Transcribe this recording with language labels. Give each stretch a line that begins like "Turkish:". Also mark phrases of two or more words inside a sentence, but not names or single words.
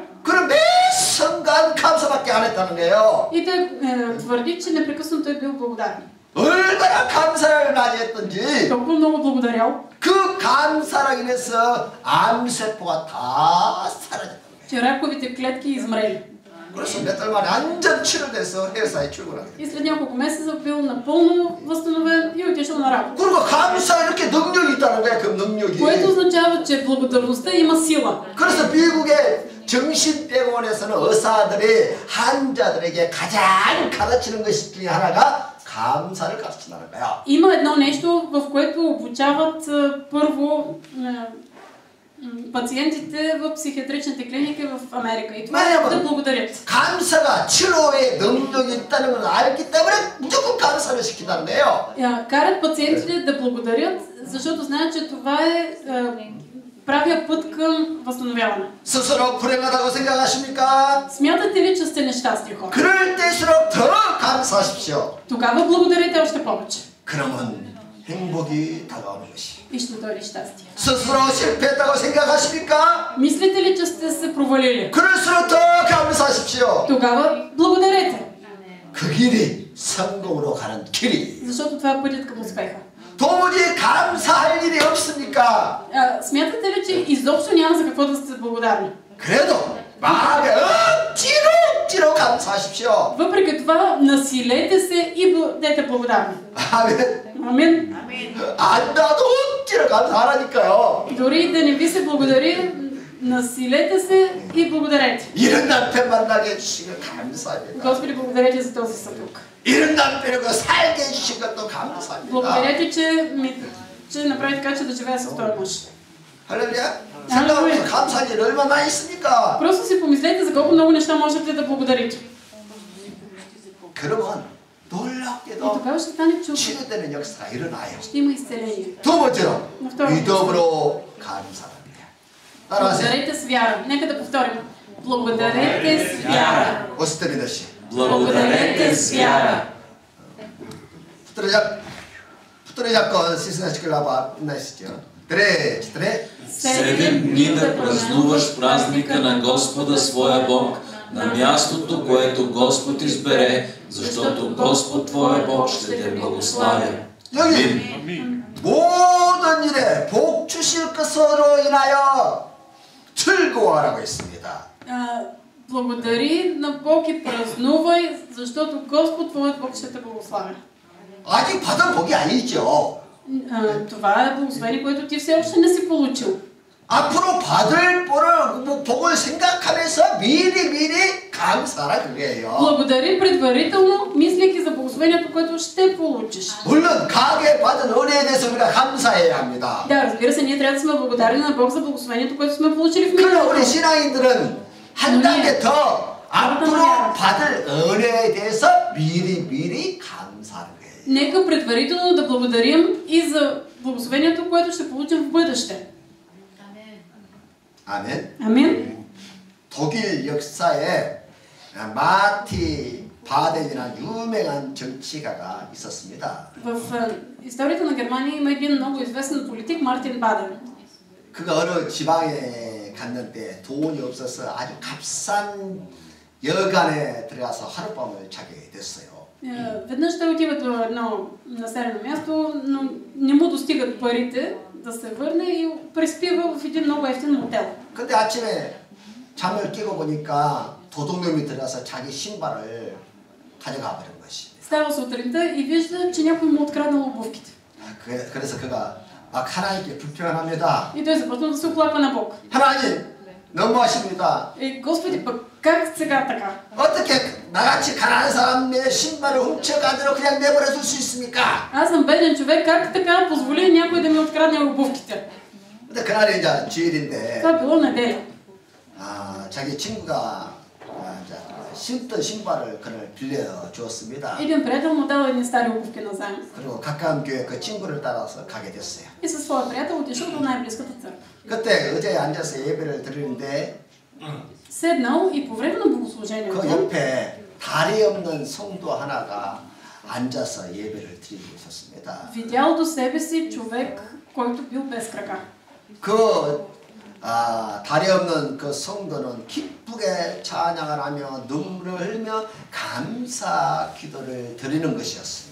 Korean: 그럼 매 순간 감사밖에 안 했다는 거예요.
Bulgarian: И той твърди, че непрекъснато е бил благодарен.
Korean: 얼마나 감사를 많이 했던지
Bulgarian: Толкова много благодарял,
Korean: 그 감사로 인해서 암세포가 다 사라졌다는 거예요.
Bulgarian: че раковите клетки измрели.
Korean: 그래서 몇 달 만에 완전 치료돼서 회사에 출근하게 됐어요.
Bulgarian: И след няколко месеца бил напълно възстановен и отишъл на работа.
Korean: 그리고 감사 이렇게 능력이 있다는 거예요. 그 능력이.
Bulgarian: Което означава, че благодарността има сила.
Korean: 그래서 미국의 정신병원에서는 의사들이 환자들에게 가장 가르치는 것 중에 하나가 감사를 가르친다는 거예요.
Bulgarian: Има едно нещо, в което обучават първо пациентите в психиатричните клиники в Америка. И това е да благодарят.
Korean: 감사가 치료에 능력이 있다는 걸 알기 때문에 무조건 감사를 시킨다는 거예요.
Bulgarian: Карат пациентите да благодарят, защото знаят, че това е правия път към възстановяване.
Korean: 스스로 불행하다고 생각하십니까?
Bulgarian: Смятате ли, че сте нещастни хора?
Korean: 그럴 때일수록 더 감사하십시오.
Bulgarian: Тогава благодарите още повече.
Korean: 그러면 행복이 다가오는 것이.
Bulgarian: И ще дойде щастие.
Korean: 스스로 실패했다고 생각하십니까?
Bulgarian: Мислите ли, че сте се провалили?
Korean: 그럴수록 더 감사하십시오.
Bulgarian: Тогава благодарете.
Korean: 그 길이 성공으로 가는 길이.
Bulgarian: Защото това е пътят към успеха.
Korean: 도무지 감사할 일이 없습니까?
Bulgarian: Смятате ли, че изобщо няма за какво да сте благодарни?
Korean: 그래도 마음에 억지로 감사하십시오.
Bulgarian: Въпреки това, насилете се и бъдете благодарни.
Korean: 아멘.
Bulgarian: Амин.
Korean: 안 나도 억지로 감사하라니까요.
Bulgarian: Дори да не ви се благодари, насилете се и благодарете.
Korean: 이런 남편 만나게 해주신 거 감사합니다.
Bulgarian: Господи, благодарете за този съпруг.
Korean: 이런 남편을 살게 해주신 것도 감사합니다.
Bulgarian: Благодарете, че направи така, че да живея с този мъж.
Korean: 할렐루야. 생각하면 감사할 일 얼마나 많이 있습니까?
Bulgarian: Просто си помислете за колко много неща можете да благодарите.
Korean: 그러면
Bulgarian: И
Korean: 놀랍게도
Bulgarian: тогава ще стане чудо.
Korean: 치유되는 역사가 일어나요.
Bulgarian: Ще има изцеление.
Korean: 두 번째로
Bulgarian: На второ
Korean: 믿음으로 감사합니다. 따라하세요.
Bulgarian: Благодарете с вяра. Нека да повторим. Благодарете с вяра. 오스트리더시. Благодарете с вяра. 붙들어 잡고 시스나시클라바 나시죠. 드레. 7 дни да празнуваш празника на Господа своя Бог на мястото, което Господ избере, защото Господ твоя Бог ще те благославя.
Korean: 여기 모든 일에 복 주실 것으로 인하여 즐거워하라고 했습니다.
Bulgarian: Благодари на Бог и празнувай, защото Господ твоят Бог ще те благославя.
Korean: 아직 받은 복이 아니죠.
Bulgarian: Това е благословение, което ти все още не си получил.
Korean: 앞으로 받을 복을 생각하면서 미리 감사하라 그거예요.
Bulgarian: Благодари предварително, мислейки за благословението, което ще получиш.
Korean: 물론 가게 받은 은혜에 대해서 우리가 감사해야 합니다.
Bulgarian: Да, разбира се, ние трябва да сме благодарни на Бог за благословението, което сме получили в
Korean: 그러나
Bulgarian: миналото.
Korean: 우리 신앙인들은 한 단계 더 앞으로 받을 은혜에 대해서 미리 감사하는 거예요.
Bulgarian: Нека предварително да благодарим и за благословението, което ще получим в бъдеще.
Korean: 아멘.
Bulgarian: Амин.
Korean: 독일 역사에 마티 바덴이라는 유명한 정치가가 있었습니다.
Bulgarian: В историята на Германия има един много известен политик, Мартин Баден.
Korean: 그가 어느 지방에 갔는데 돈이 없어서 아주 값싼 여관에 들어가서 하룻밤을 자게 됐어요.
Bulgarian: Веднъж той отива до едно населено място, но не му достигат парите да се върне и преспива в един много евтин мотел.
Korean: 근데 아침에 잠을 깨고 보니까 도둑놈이 들어가서 자기 신발을 가져가 버린 것입니다.
Bulgarian: Става сутринта и вижда, че някой му откраднал обувките.
Korean: 그래서 그가 막 하나님께 불평합니다.
Bulgarian: И той започна да се оплаква на Бог.
Korean: 하나님 너무하십니다.
Bulgarian: Господи, пък как сега така?
Korean: 어떻게 나같이 가난한 사람의 신발을 훔쳐가도록 그냥 내버려 둘 수 있습니까?
Bulgarian: Аз съм беден човек, как така позволи някой да ми открадне обувките?
Korean: 근데 그날이 이제 주일인데
Bulgarian: Това било неделя.
Korean: 자기 친구가 신던 신발을 그를 빌려 주었습니다.
Bulgarian: Един приятел му дал едни стари обувки назаем.
Korean: 그리고 가까운 교회 그 친구를 따라서 가게 됐어요.
Bulgarian: И със своя приятел отишъл до най-близката църква.
Korean: 그때 의자에 앉아서 예배를 드리는데
Bulgarian: Седнал и по време на
Korean: 그
Bulgarian: богослужението
Korean: 옆에 다리 없는 성도 하나가 앉아서 예배를 드리고 있었습니다.
Bulgarian: видял до себе си човек, който бил без крака.
Korean: 다리 없는 그 성도는 기쁘게 찬양을 하며 눈물을 흘며 감사 기도를 드리는 것이었습니다.